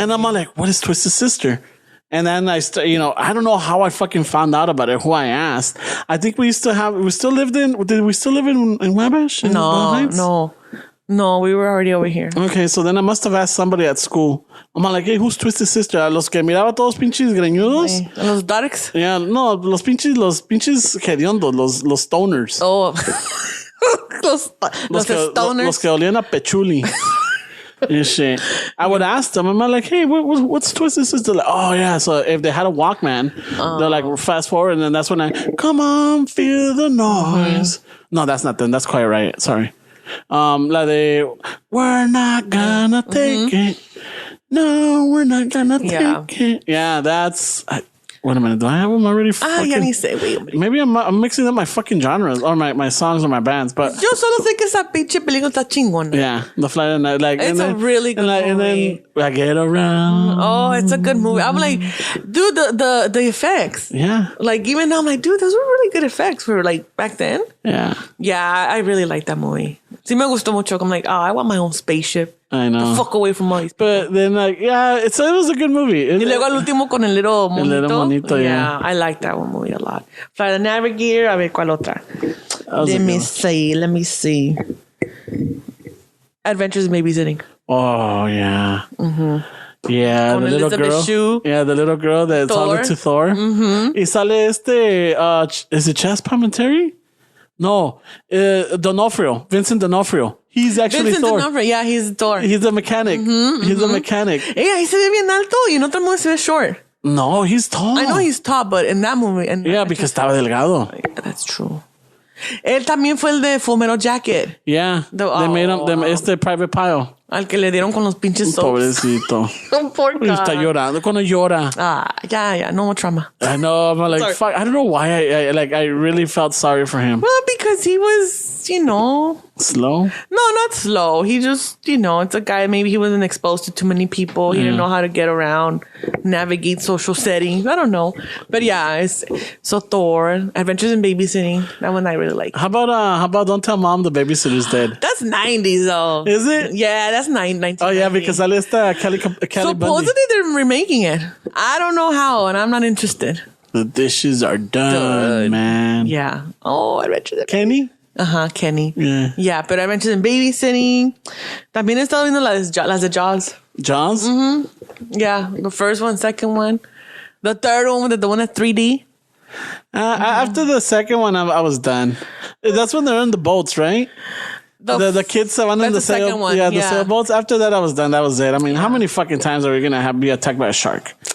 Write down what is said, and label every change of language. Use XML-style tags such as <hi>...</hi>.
<en>And I'm like, what is Twisted Sister? And then I I don't know how I fucking found out about it, who I asked. I think we still lived in Wabash? In Bell Heights? No, we were already over here. Okay, so then I must have asked somebody at school. I'm like, hey, who's Twisted Sister?</en> <es>A los que miraba todos pinches greñudos. Los darks. Yeah, no, los pinches hediondos, los stoners. Oh. los stoners. Los que olían a pechuli. And shit.</es> <en>I would ask them, I'm like, hey, what's Twisted Sister? Like, oh yeah, so if they had a Walkman, they're like, fast forward, and then that's when come on, feel the noise. No, that's not them. That's quite right. Sorry. We're not gonna take it. No, we're not gonna take it. Yeah, that's. Wait a minute. Do I have them already?</en> <es>Ya ni sé, güey.</es> <en>Maybe I'm mixing up my fucking genres or my songs or my bands, but</en> <es>Yo solo sé que esa pinche película está chingona.</es> <en>yeah, the Flight of the Night, like It's a really good movie. And then I get around. Oh, it's a good movie. I'm like, dude, the effects. Yeah, Like, even now, I'm like, dude, those were really good effects for like back then. yeah. Yeah, I really like that movie.</en> <es>Sí me gustó mucho.</es> <en>I'm like, oh, I want my own spaceship. I know. Fuck away from all these. But then, like, yeah, it was a good movie.</en> <es>Y luego al último con el little monito.</es> <en>little monito, yeah. I like that one movie a lot.</en> <es>Flight of the Navigator, a ver, ¿cuál otra?</es> <en>was a Let good me one. see. Adventures in Babysitting. Oh yeah, yeah.</en> <es>Con</es> <en>The little Elizabeth girl. Shue. Yeah, the little girl that's Thor. talking to Thor.</en> <es>Y sale</es> <en>is it Chas Palminteri? No, D'Onofrio. Vincent D'Onofrio. He's actually Vincent Thor. D'Onofrio, yeah, he's Thor. He's a mechanic. He's a mechanic.</en> <es>Ahí se ve bien alto y en otra movie se ve short.</es> <en>No, he's tall. I know he's tall, but in that movie... Yeah, because</en> <es>estaba delgado.</es> <en>Yeah, that's true.</en> <es>Él también fue el de Full Metal Jacket.</es> <en>Yeah, they made him Private Pile.</en> <es>Al que le dieron con los pinches soaps. Pobrecito.</es> <en>Poor</en> <es>Y está</es> <en>guy.</en> <es>llorando. Cuando llora.</es> <en>Yeah, no more trauma. I know. I'm like, Sorry. fuck. I don't know why I really felt sorry for him. Well, because he was, Slow. no, not slow. He just, it's a guy, maybe he wasn't exposed to too many people. He didn't know how to get around, navigate social settings. I don't know. But yeah, so Thor, Adventures in Babysitting. That one I really like. How about Don't Tell Mom the Babysitter's Dead? That's 90s though. Is it? Yeah, that's 1990. Oh yeah, because</en> <es>sale esta</es> <en>Kelly Bundy. Supposedly they're remaking it. I don't know how, and I'm not interested. The dishes are done, man. Yeah. Oh, Adventures in Kenny? Kenny. Yeah. Yeah, pero Adventures in Babysitting.</en> <es>También he estado viendo las de Jaws.</es> <en>Jaws? Yeah, the first one, second one. The third one, the one that's 3D. After the second one, I was done. That's when they're in the boats, right? The kids that went in the second sail, one, the sailboats. After that, I was done. That was it. I mean, how many fucking times are we gonna be attacked by a shark?</en>